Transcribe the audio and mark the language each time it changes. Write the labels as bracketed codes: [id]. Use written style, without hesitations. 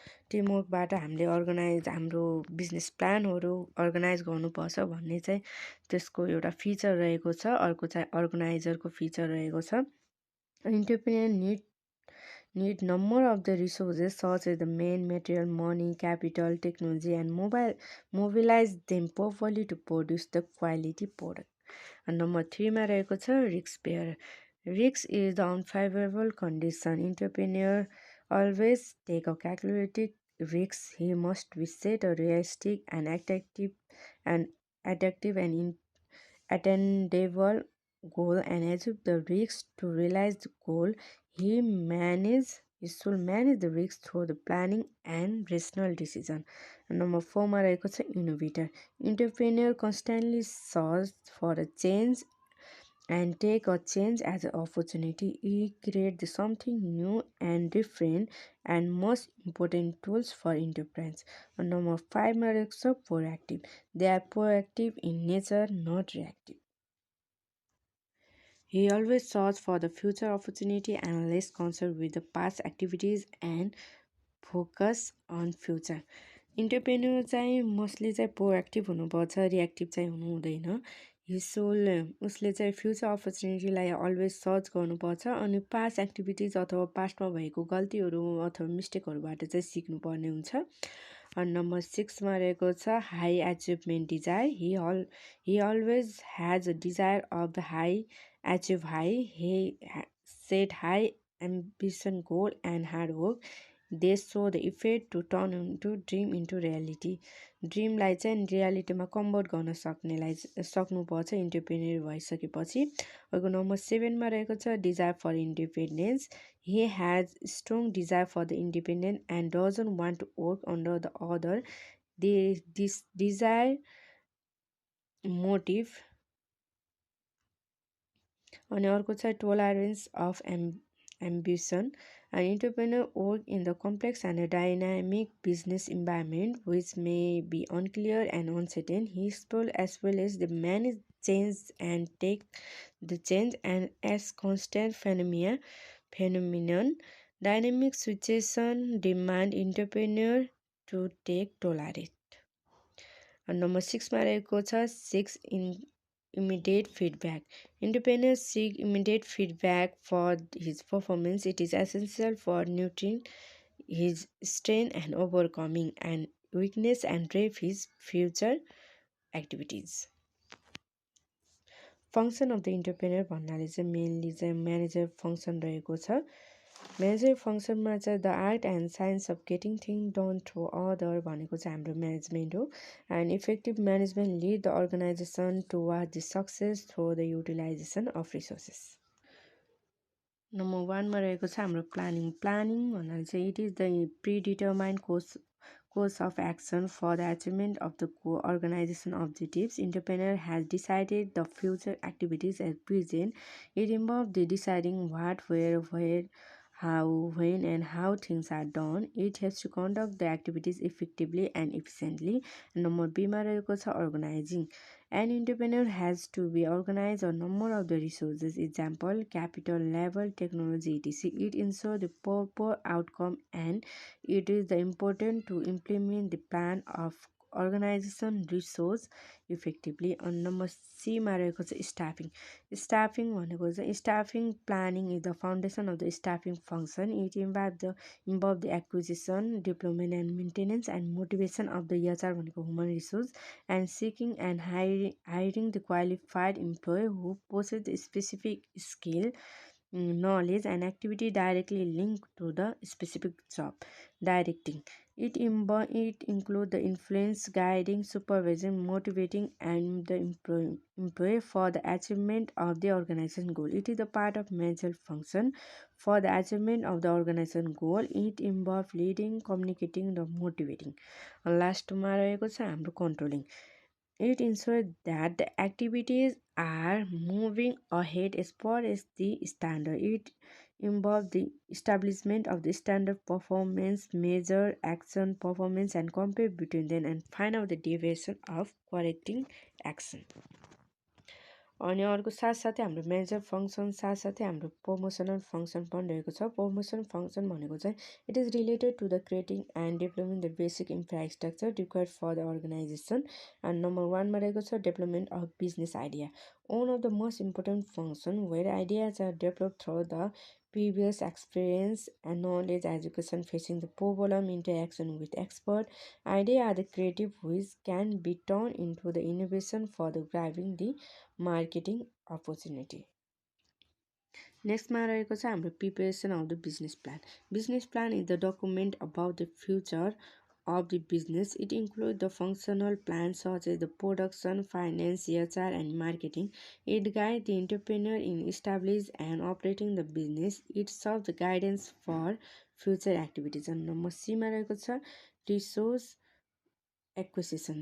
[ne] Team वर्कबाट हामीले हाम्रो business प्लानहरू अर्गनाइज गर्नुपर्छ भन्ने चाहिँ त्यसको एउटा फिचर रहेको छ। अर्को चाहिँ अर्गनाइजरको फिचर रहेको छ। [en] Entrepreneur need number of the resources such as the main material, money, capital, technology and mobilize them properly to produce the quality product. And number [ne] 3मा रहेको छ [en] risk bearer. Risk is the unfavorable condition. Entrepreneur always take a calculated risk. He must be set a realistic and attractive and attainable goal and achieve the risk to realize the goal. He should manage the risk through the planning and rational decision. And number [ne] 4मा रहेको छ [en] innovator. Entrepreneur constantly search for a change and take a change as an opportunity. He creates something new and different and most important tools for enterprise. And number [ne] 5मा रहेको छ [en] proactive. They are proactive in nature, not reactive. He always searches for the future opportunity and less concerned with the past activities and focus on future. [ne] इन्टरप्रेन्योर चाहिँ mostly चाहिँ proactive हुनुपर्छ, reactive चाहिँ हुनु हुँदैन। उसले चाहिँ फ्युचर अपर्च्युनिटीलाई अलवेज सर्च गर्नुपर्छ अनि पास्ट एक्टिभिटिज अथवा पास्टमा भएको गल्तीहरू अथवा मिस्टेकहरूबाट चाहिँ सिक्नुपर्ने हुन्छ। अनि नम्बर 6मा रहेको छ high achievement desire. [en] He always has a desire of the high, achieve high. He set high ambition, goal, and hard work, they show the effect to turn into dream into reality. [ne] ड्रिमलाई चाहिँ रियालिटीमा convert गर्न सक्नुपर्छ इन्टरप्रेन्यर भइसकेपछि. अर्को number 7मा रहेको छ desire for independence. [en] He has strong desire for the independent and doesn't want to work under the other. This desire motive. [ne] अनि अर्को छ tolerance of ambition. [en] An entrepreneur work in the complex and a dynamic business environment which may be unclear and uncertain. He explore as well as the manage change and take the change and as constant phenomenon. Dynamic situation demand entrepreneur to take tolerate. [ne] Number 6मा रहेको छ 6 immediate feedback. [en] Entrepreneurs seek immediate feedback for his performance. It is essential for nurturing his strength and overcoming and weakness and drive his future activities. Function of the entrepreneur [ne] भन्नाले चाहिँ mainly चाहिँ manager function रहेको छ. Manager फङ्सनमा चाहिँ [en] the art and science of getting thing done through other [ne] भनेको चाहिँ हाम्रो management हो. [en] And effective management lead the organization toward the success through the utilization of resources. [ne] Number 1मा रहेको छ हाम्रो प्लानिङ. प्लानिङ भन्नाले चाहिँ [en] It is the predetermined course of action for the achievement of the organization objectives. Entrepreneur has decided the future activities at present. It involves the deciding what, where, how, when, and how things are done. It has to conduct the activities effectively and efficiently. [ne] Number B मा रहेको छ organizing. [en] An entrepreneur has to be organized a number of the resources, example, capital, level, technology, etc. It ensures the proper outcome and it is the important to implement the plan of organization resource effectively. On number C [ne] मा रहेको छ [en] staffing. Staffing [ne] भनेको चाहिँ [en] staffing planning is the foundation of the staffing function. It involve the acquisition, deployment and maintenance and motivation of the HR भनेको human resource and seeking and hiring the qualified employee who possess the specific skill, knowledge and activity directly linked to the specific job. Directing. It includes the influence, guiding, supervising, motivating and the employee for the achievement of the organization goal. It is a part of managerial function. For the achievement of the organization goal, it involves leading, communicating, the motivating. [ne] लास्टमा रहेको छ हाम्रो controlling. [en] It ensures that the activities are moving ahead as far as the standard. It involves the establishment of the standard performance, measure action performance and compare between them and find out the deviation of correcting action. [ne] अनि अर्को साथसाथै हाम्रो major function साथसाथै हाम्रो promotional function पनि रहेको छ. Promotion function भनेको चाहिँ [en] It is related to the creating and developing the basic infrastructure required for the organization. [ne] And number 1मा रहेको छ development of business idea. [en] one of the most important function where ideas are developed through the previous experience and knowledge education facing the problem interaction with expert. Ideas are the creative which can be turned into the innovation for the grabbing the marketing opportunity. [ne] नेक्स्टमा रहेको छ हाम्रो [en] Preparation of the business plan. Business plan is the document about the future of the business. It includes the functional plans such as the production, finance, HR and marketing. It guides the entrepreneur in establishing and operating the business. It serves the guidance for future activities. And number C [ne] मा रहेको छ [en] resource acquisition.